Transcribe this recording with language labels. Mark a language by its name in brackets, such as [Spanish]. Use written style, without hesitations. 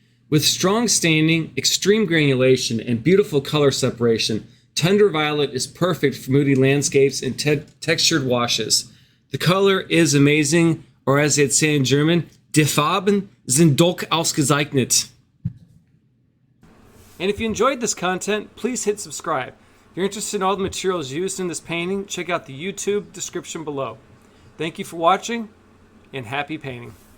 [English] With strong staining, extreme granulation, and beautiful color separation, Tundra Violet is perfect for moody landscapes and textured washes. The color is amazing, or as they'd say in German, [German] Die Farben sind doch ausgezeichnet. [English] And if you enjoyed this content, please hit subscribe. If you're interested in all the materials used in this painting, check out the YouTube description below. Thank you for watching, and happy painting.